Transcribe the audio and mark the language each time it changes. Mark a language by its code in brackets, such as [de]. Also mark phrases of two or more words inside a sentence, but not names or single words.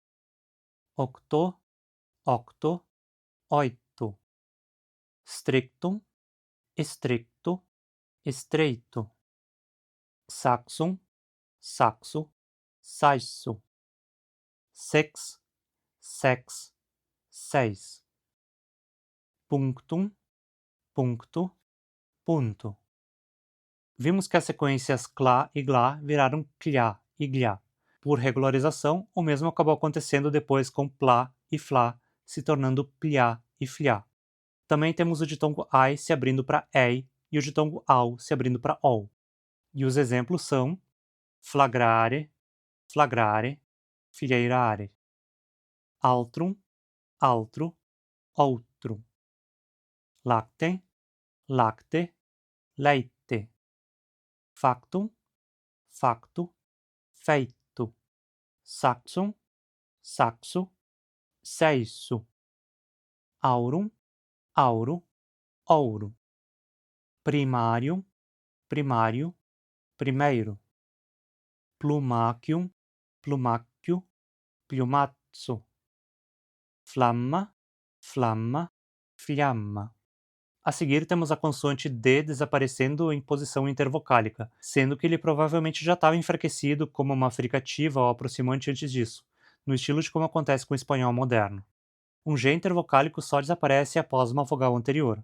[la] Octo, octo, oito. Strictum, stricto, estreito. Saxum, saxo, saixo. Sex, sex, seis. Punctum, puncto, punto. [pt] Vimos que as sequências CLA e GLA viraram CLIA e GLIA. Por regularização, o mesmo acabou acontecendo depois com plá e flá, se tornando pliá e fliá. Também temos o ditongo ai se abrindo para ei e o ditongo au se abrindo para ol. E os exemplos são [la] flagrare, flagrare, filheirare, altrum, altro, outro, lactem, lacte, leite, factum, facto, feito, saxum, saxo, seiso, aurum, auro, ouro, primário, primário, primeiro, plumacium, plumáquio, piumazzo, flamma, flamma, fiamma. [pt] A seguir temos a consoante D desaparecendo em posição intervocálica, sendo que ele provavelmente já estava enfraquecido como uma fricativa ou aproximante antes disso, no estilo de como acontece com o espanhol moderno. Um G intervocálico só desaparece após uma vogal anterior.